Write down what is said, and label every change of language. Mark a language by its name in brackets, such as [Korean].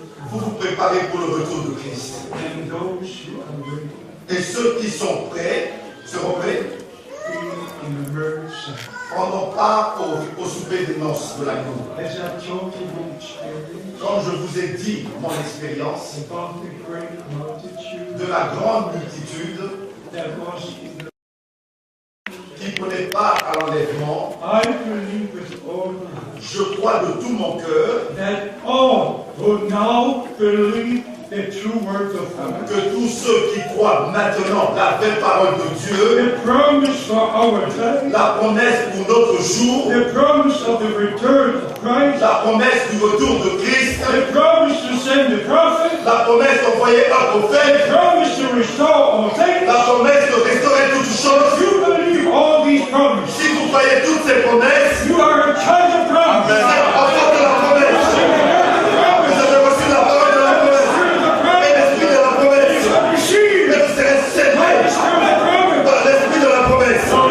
[French] Vous vous préparez pour le retour de Christ. [English] And those who are ready, [French] Et ceux qui sont prêts, seront prêts, [English] be in the marriage supper. [French] prendront part au souper des noces de l'agneau. [English] As I told you my experience [French] Comme je vous ai dit mon expérience [English] about the great multitude [French] de la grande multitude [English] that was in the [French] qui prenait part à l'enlèvement, [English] I believe with all my heart [French] je crois de tout mon cœur [English] that all who now believe the true word of God, [French] que tous ceux qui croient maintenant la vraie parole de Dieu, [English] the promise for our life, [French] la promesse pour notre jour, [English] the promise of the return of Christ, [French] la promesse du retour de Christ, [English] the promise to send the prophet, [French] la promesse d'envoyer un [English] the [French] prophète, [English] promise to restore all things. [French] la promesse de restaurer toutes [English] If [French] choses. [English] you believe all these promises, [French] Si vous croyez toutes ces promesses, [English] you are a child of [French] vous [English] promise. [French] êtes enfant de la promesse. Vous avez reçu la parole de la promesse et l'esprit de la promesse. [English] Receive [French] Mais vous serez scellés par l'esprit de la promesse